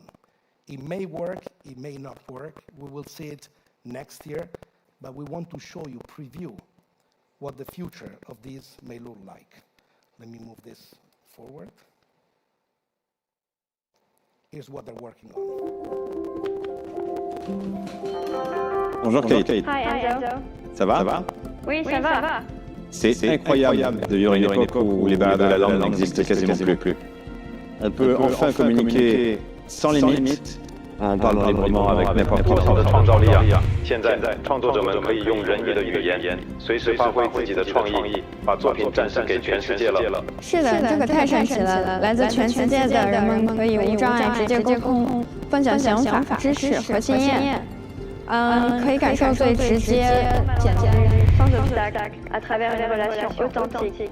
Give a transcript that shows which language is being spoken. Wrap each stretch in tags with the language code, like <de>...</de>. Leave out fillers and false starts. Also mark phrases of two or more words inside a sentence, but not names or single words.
<en>It may work, it may not work. We will see it next year, but we want to show you, preview, what the future of this may look like. Let me move this forward. Here's what they're working on.</en> <fr>Bonjour Kate.</fr> <en>Hi Enzo.</en> <fr>Ça va? Oui, ça va. C'est incroyable de vivre une époque où les barrières de la langue n'existent quasiment plus. Elle peut enfin communiquer sans limite en parlant librement avec n'importe qui.</fr> <zh>的创造力啊！现在创作者们可以用人类的语言，随时发挥自己的创意，把作品展示给全世界了。是的，这个太神奇了！来自全世界的人们可以无障碍直接沟通，分享想法、知识和经验。可以感受最直接、简单。</zh> <fr>Sans obstacle, à travers les relations authentiques.</fr>